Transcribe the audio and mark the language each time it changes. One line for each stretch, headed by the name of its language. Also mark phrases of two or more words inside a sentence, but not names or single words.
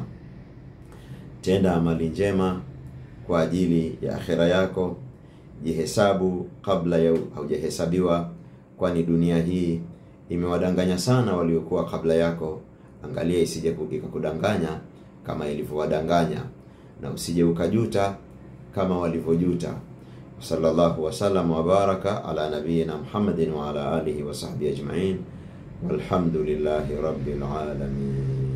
Swahili: Tenda amali njema kwa ajili ya akhira yako, jihesabu kabla ya haujahesabiwa, kwani dunia hii imewadanganya sana waliokuwa kabla yako. Angalia isije kudanganya kama ilivyowadanganya, na usije ukajuta kama walivyojuta.
Arabic: صلى الله وسلم وبارك على نبينا محمد وعلى آله وصحبه أجمعين والحمد لله رب العالمين.